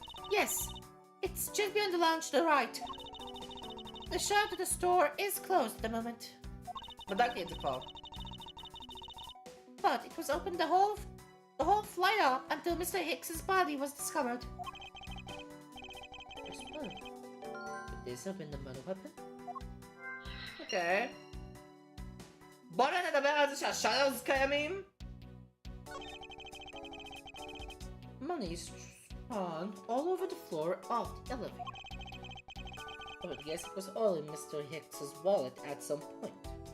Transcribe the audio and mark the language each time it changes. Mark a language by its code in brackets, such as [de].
[en] Yes, it's just beyond the lounge to the right. The shop to the store is closed at the moment, [he] בדקתי את זה כבר. [en] but it was open the whole flight up until Mr. Hicks's body was discovered. Could this have been the murder weapon? Okay. [he] בואו נדבר על זה שהשאלרס קיימים. [en] Money is spawned all over the floor of the elevator. I would guess it was all in Mr. Hicks's wallet at some point.